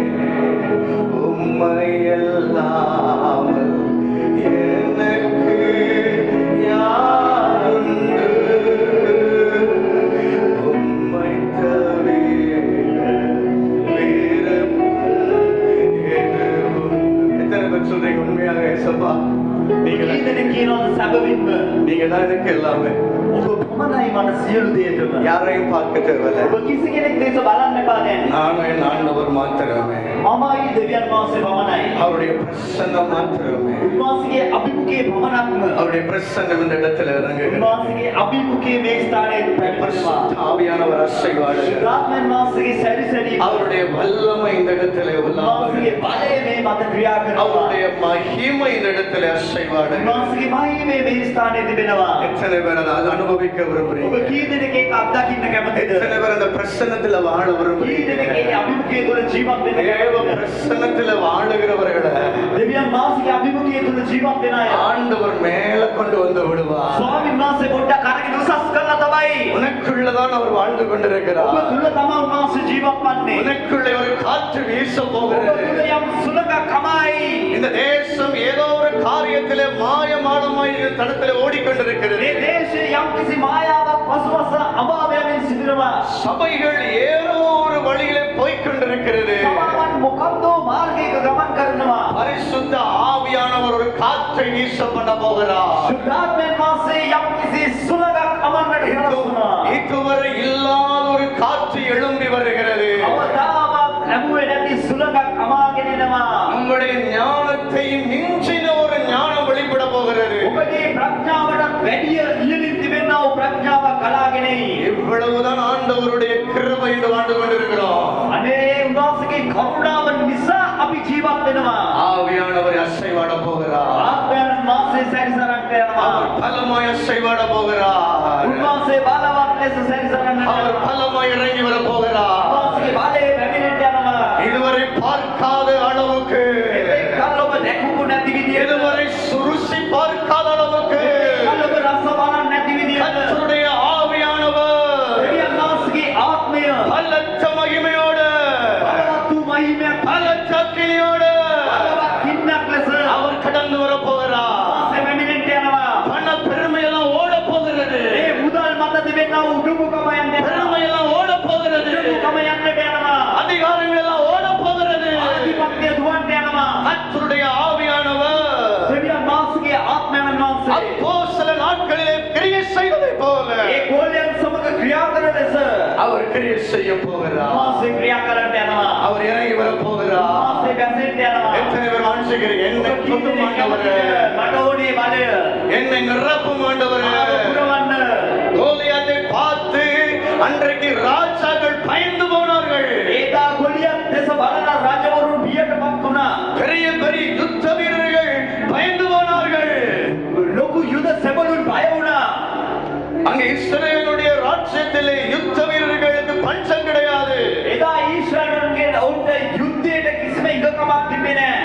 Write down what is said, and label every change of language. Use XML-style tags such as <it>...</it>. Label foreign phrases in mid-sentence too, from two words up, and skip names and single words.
<ta>உம்மை அல்லாமல் எனக்கு யாருண்டு? உம்மை தவிர வேறு எதுவும். எத்தனை பேர் சொல்றீங்க உண்மையாக ஏசப்பா? நீங்க தான்</ta> <si>කීදෙනෙක් කියනවද සැබවින්ම</si> <ta>நீங்க தான் எனக்கு எல்லாமே.</ta> <si>ඔබ පමණයි මට සියලු දේටම.</si> <ta>யாரையும் பார்க்க தேவையில்லை.</ta> <si>ඔබ කිසි කෙනෙක් දේශ බලන්න එපා දැන්.</si> <ta>நானும் என் ஆண்டவர் மாத்திரமே.</ta> <si>මමයි දෙවියන් වහන්සේ පමණයි.</si> <ta>அவருடைய பிரசன்னம் மாத்திரமே.</ta> <si>උන්වහන්සේගේ අභිමුඛයේ පමණක්ම.</si> <ta>அவருடைய பிரசன்னம் இந்த இடத்துல இறங்குகிறது.</ta> <si>උන්වහන්සේගේ අභිමුඛයේ මේ ස්ථානයේ පැමිණෙනවා.</si> <ta>பரிசுத்த ஆவியானவர் அசைவாடுகிறார்.</ta> <si>ශුද්ධාත්මයන් වහන්සේගේ සැරිසැරීම.</si> <ta>அவருடைய வல்லமை இந்த இடத்துல</ta> <si>උන්වහන්සේගේ බලය මේ මත ක්‍රියා කරනවා.</si> <ta>அவருடைய மகிமை இந்த இடத்துல அசைவாடுகிறார்.</ta> <si>උන්වහන්සේගේ මහිමය මේ ස්ථානයේ තිබෙනවා.</si> <ta>எத்தனை பேர் அதை அனுபவிக்க</ta> <si>ඔබ</si> <ta>விரும்புறீங்க?</ta> <si>කී දෙනෙක් ඒක අත්දකින්න කැමතිද?</si> <ta>எத்தனை பேர் அந்த பிரசன்னத்துல வாழ</ta> <si>කී</si> <ta>விரும்புறீங்க?</ta> <si>දෙනෙක් ඒ අභිමුඛයේ තුල ජීවත් වෙන්න</si> <ta>தேவ</ta> <si>කැමතිද?</si> <ta>பிரசன்னத்துல வாழுகிறவர்களை</ta> <si>දෙවියන් වහන්සේගේ අභිමුඛයේ තුල ජීවත් වෙන අය</si> <ta>ஆண்டவர் மேல கொண்டு வந்து விடுவார்.</ta> <si>ස්වාමීන් වහන්සේ පොඩ්ඩක් අරගෙන උසස් කරලා තමයි තමයි.</si> <ta>உனக்குள்ளதான் அவர் வாழ்ந்து கொண்டிருக்கிறார்.</ta> <si>ඔබ තුල තමයි උන්වහන්සේ ජීවත් වන්නේ.</si> <ta>உனக்குள்ளே ஒரு காற்று வீச</ta> <si>ඔබ</si> <ta>போகிறது.</ta> <si>තුල යම් සුළඟක් කමයි.</si> <ta>இந்த தேசம் ஏதோ ஒரு காரியத்திலே மாயமானமாய் தடத்திலே ஓடிக்கொண்டிருக்கிறது.</ta> <si>මේ දේශයේ යම් කිසි මායාවක් පසුපස අභාවයෙන් සිදුනවා.</si> <ta>சபைகள் ஏதோ ஒரு வழியிலே போய்க்கொண்டிருக்கிறது.</ta> <si>සමාවන් මොකක්දෝ මාර්ගයක ගමන් කරනවා.</si> <ta>பரிசுத்த ஆவியானவர் ஒரு காற்றை வீச பண்ண போகிறார்.</ta> <si>සුද්ධාත්මයන් වහන්සේ යම් කිසි සුළඟක් අමන්නට හේතුනවා.</si> <ta>இதுவரை இல்லாத ஒரு காற்று எழும்பி வருகிறது.</ta> <si>අවතාවක් ලැබුවේ නැති සුළඟක් අමාගෙන එනවා.</si> <ta>நம்முடைய ஞானத்தை மிஞ்சின ஒரு ஞானம் வெளிப்பட போகிறது.</ta> <si>ඔබගේ ප්‍රඥාවට වැඩිය ඉහළින් තිබෙනා වූ ප්‍රඥාවක් ගලාගෙන එයි.</si> <ta>இவ்வளவுதான் ஆண்டவருடைய கிருபை என்று வாழ்ந்து கொண்டிருக்கிறோம்.</ta> <si>අනේ උන්වහන්සේගේ කරුණාව නිසා අපි ජීවත් වෙනවා.</si> <ta>ஆவியானவர் அசைவாட போகிறார்.</ta> <si>ආත්මයන් වහන්සේ සැරිසරන්නට යනවා.</si> <ta>அவர் பலமாய் அசைவாட போகிறார்.</ta> <si>උන්වහන්සේ බලවත් ලෙස සැරිසරන්නට</si> <ta>அவர்</ta> <si>යනවා.</si> <ta>பலமாய் இறங்கி வர போகிறார்.</ta> <si>උන්වහන්සේගේ බලය පැමිණෙන්නට යනවා.</si> <ta>இதுவரை பார்க்காத அளவுக்கு,</ta> <si>එතෙක් කල් ඔබ දැකපු නැති විදියට,</si> <ta>இதுவரை ருசி பார்க்காத அளவுக்கு</ta> <si>කල් ඔබ රස බලන්නේ නැති විදියට</si> <ta>கர்த்தருடைய ஆவியானவர்</ta> <si>දෙවියන් වහන්සේගේ ආත්මය</si> <ta>பலத்த மகிமையோடு,</ta> <si>බලවත් වූ මහිමයක්</si> <ta>பலத்த அக்கினியோடு</ta> <si>බලවත් කින්නක් ලෙස</si> <ta>அவர் கடந்து வர போகிறார்.</ta> <si>උන්වහන්සේ පැමිණෙන්නට යනවා.</si> <ta>பண பெருமையெல்லாம் ஓட போகிறது.</ta> <si>මේ මුදල් මත තිබෙනා වූ උඩුමුකම යන්නට යනවා.</si> <ta>பெருமையெல்லாம் ஓட போகிறது.</ta> <si>උඩුමුකම යන්නට යනවා.</si> <ta>அதிகாரங்கள் எல்லாம் ஓட போகிறது.</ta> <si>ආධිපත්‍ය දුවන්නට යනවා.</si> <ta>கர்த்தருடைய ஆவியானவர்</ta> <si>දෙවියන් වහන්සේගේ ආත්මයන් වහන්සේ</si> <ta>அப்போஸ்தல நாட்களிலே கிரியை செய்வதை போல</ta> <si>ඒ ගෝලයන් සමග ක්‍රියා කරන ලෙස</si> <ta>அவர் கிரியை செய்ய போகிறார்.</ta> <si>උන්වහන්සේ ක්‍රියා කරන්නට යනවා.</si> <ta>அவர் இறங்கி வர போகிறார்.</ta> <si>උන්වහන්සේ බැසෙන්නට යනවා.</si> <ta>எத்தனை பேர் வாஞ்சிக்கிறீங்க? என்னை தொடும் ஆண்டவரே,</ta> <si>මට ඕනේ බලය</si> <ta>என்னை நிரப்பும் ஆண்டவரே.</ta> <si>පුරවන්න.</si> <ta>கோலியாத்தை பார்த்து அன்றைக்கு ராஜாக்கள் பயந்து போனார்கள்.</ta> <si>ඒදා ගොලියන් දෙස බලන රජවරුන් බියටපත් වුණා.</si> <ta>பெரிய பெரிய யுத்த வீரர்கள் பயந்து போனார்கள்.</ta> <si>ලොකු යුද සැබළුන් බය වුණා.</si> <ta>அங்க இஸ்ரவேலுடைய ராஜ்யத்திலே யுத்த வீரர்களுக்கு பஞ்சம் கிடையாது.</ta> <si>එදා ඊශ්‍රායලයන්ගේ ඔවුන්ට යුද්ධයට කිසිම ඉඟකමක් තිබෙන්නේ නැහැ.</si>